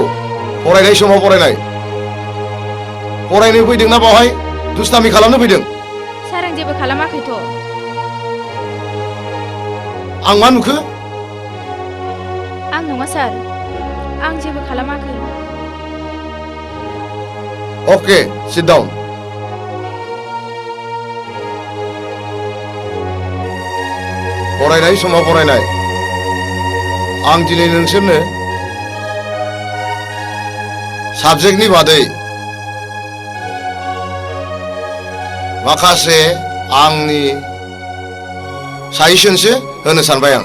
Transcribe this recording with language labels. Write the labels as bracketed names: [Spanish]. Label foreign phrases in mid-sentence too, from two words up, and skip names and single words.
[Bodo] फरायनाय समाव फरायनाय। फरायनो फैदोंना बावहाय दुस्तामि खालामनो फैदों? सार आं जेबो खालामाखैथ'। आं मा नुखो? आं नङा सार, आं जेबो खालामाखै। [English] Okay, sit down. [Bodo] फरायनाय समाव फरायनाय। आं दिनै नोंसोरनो साबजेक्टनि बादै माखासे आंनि साजेसनसो होनो सानबाय आं।